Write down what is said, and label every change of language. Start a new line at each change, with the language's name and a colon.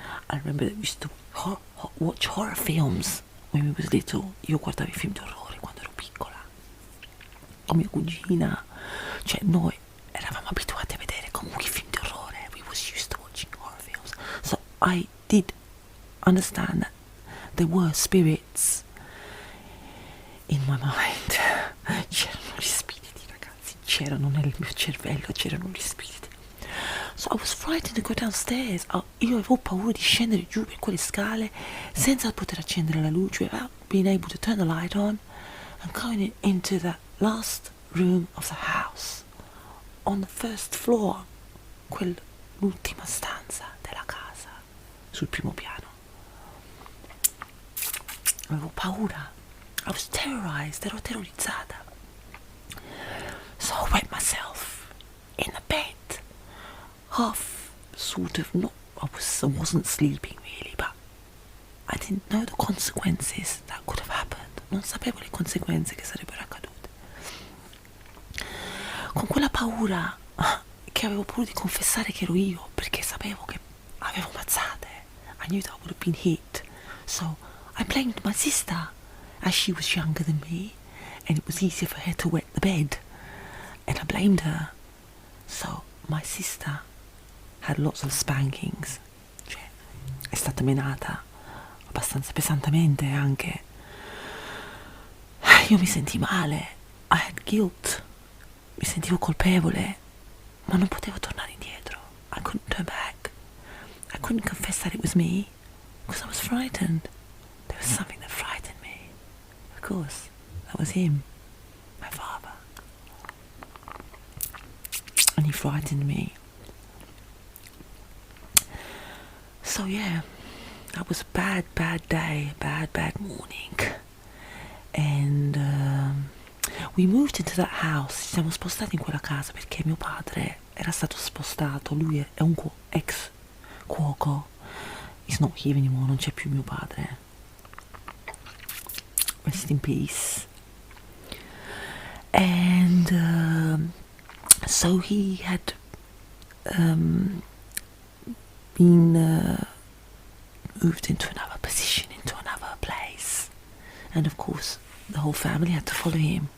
English: I remember that we used to watch horror films when we was little.
Italian: Io guardavo i film di orrore quando ero piccola con mia cugina, cioè noi eravamo abituati a vedere comunque i film di orrore.
English: We was used to watching horror films, so I did understand that there were spirits in my mind.
Italian: C'erano gli spiriti, ragazzi, c'erano nel mio cervello, c'erano gli spiriti.
English: So I was frightened to go downstairs.
Italian: Io avevo paura di scendere giù per quelle scale senza poter accendere la luce,
English: without being able to turn the light on, and going into the last room of the house on the first floor,
Italian: l'ultima stanza della casa sul primo piano. Avevo paura.
English: I was terrorized.
Italian: Ero terrorizzata.
English: So I wet myself in the bed. Half, sort of, not, I wasn't sleeping really, but I didn't know the consequences that could have happened.
Italian: Non sapevo le conseguenze che sarebbero accadute. Con quella paura, che avevo paura di confessare che ero io, perché sapevo che avevo mazzate.
English: I knew that I would have been hit. So I blamed my sister, as she was younger than me, and it was easier for her to wet the bed. And I blamed her. So my sister had lots of spankings,
Italian: cioè è stata menata abbastanza pesantemente anche. Io mi senti male,
English: I had guilt,
Italian: mi sentivo colpevole, ma non potevo tornare indietro.
English: I couldn't turn back. I couldn't confess that it was me because I was frightened. There was something that frightened me. Of course, that was him, my father, and he frightened me. So yeah, that was a bad day, bad morning, and we moved into that house.
Italian: Ci siamo spostati in quella casa perché mio padre era stato spostato. Lui è un ex cuoco.
English: He's not here anymore,
Italian: non c'è più mio padre.
English: Rest in peace. And so he had been moved into another position, into another place, and of course the whole family had to follow him.